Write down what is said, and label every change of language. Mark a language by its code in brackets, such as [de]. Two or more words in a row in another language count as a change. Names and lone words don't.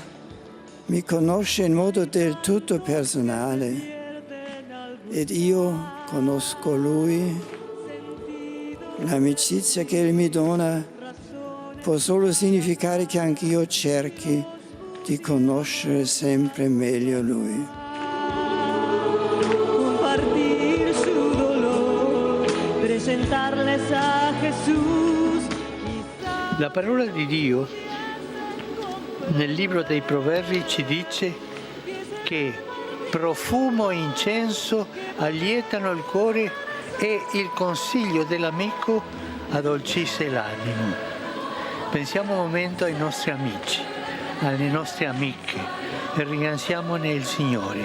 [it] Mi conosce in modo del tutto personale ed io conosco Lui. L'amicizia che Egli mi dona può solo significare che anch'io cerchi di conoscere sempre meglio Lui. [es] Compartir su dolor, presentarles a Jesús. [it] La parola di Dio nel libro dei Proverbi ci dice che profumo e incenso allietano il cuore e il consiglio dell'amico addolcisce l'animo. Pensiamo un momento ai nostri amici, alle nostre amiche e ringraziamone il Signore.